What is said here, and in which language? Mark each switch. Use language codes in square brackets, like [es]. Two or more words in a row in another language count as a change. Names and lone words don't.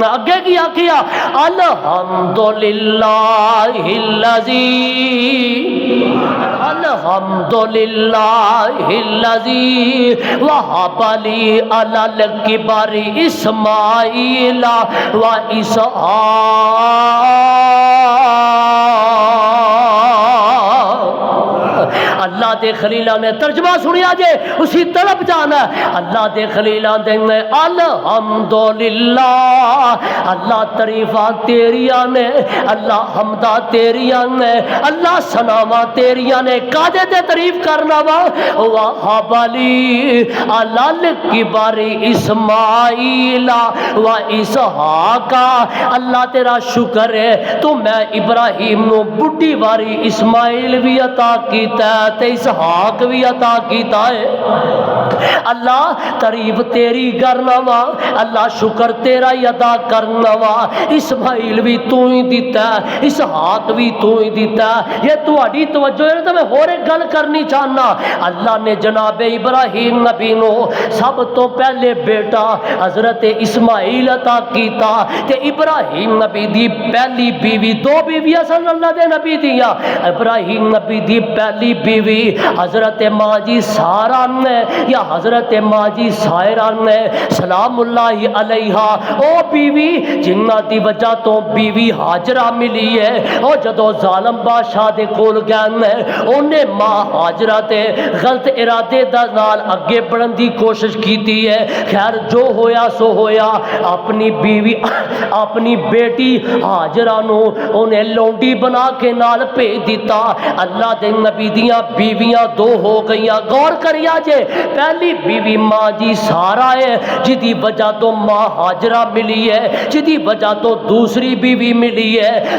[pa] اگے کیا [ar] الحمدللہ الذی وہب لی علی الکبر اسماعیل و اسحاق. [pa] اللہ دے خلیلہ نے ترجمہ سنیا جے اسی طرف جانا. اللہ دے خلیلہ دے الحمدللہ, اللہ تعریفاں تیریاں نے, اللہ حمدہ تیریاں نے, اللہ ثناواں تیریاں نے. کادے تے تعریف کرنا وا [ar] وہب لی علی الکبر اسماعیل و اسحاق. [pa] اللہ تیرا شکر ہے تو میں ابراہیم نو بڈھی واری اسماعیل بھی عطا کیتا تے اسحاق بھی عطا کیتا ہے. اللہ تعریف تیری کرنا وا, اللہ شکر تیرا ہی ادا کرنا وا. اسماعیل بھی تو ہی دیتا ہے, اسحاق بھی تو ہی دیتا ہے. یہ تہاڈی توجہ ہے تو میں اور ایک گل کرنی چاہنا. اللہ نے جناب ابراہیم نبی نو سب تو پہلے بیٹا حضرت اسماعیل عطا کیتا تے ابراہیم نبی دی پہلی بیوی, دو بیویاں سن اللہ دے نبی دیاں. ابراہیم نبی دی پہلی بیوی حضرت ماں جی سارا نے یا حضرت ماں جی سائرہ نے [ar] سلام اللہ علیہا, [pa] او بیوی جنہ دی وجہ تو بیوی ہاجرہ ملی ہے. او جدو ظالم بادشاہ دے کول گئے انہیں ماں ہاجرہ تے غلط ارادے دا نال اگے بڑھن دی کوشش کیتی ہے. خیر جو ہویا سو ہویا, اپنی بیوی اپنی بیٹی ہاجرہ نو انہیں لونڈی بنا کے نال بھیج دیتا. اللہ دے نبی دیاں بیویاں دو ہو گئیاں. غور کریا جے, پہلی بیوی ماں جی سارا ہے جدی وجہ تو ماں ہاجرہ ملی ہے, جدی وجہ تو دوسری بیوی ملی ہے.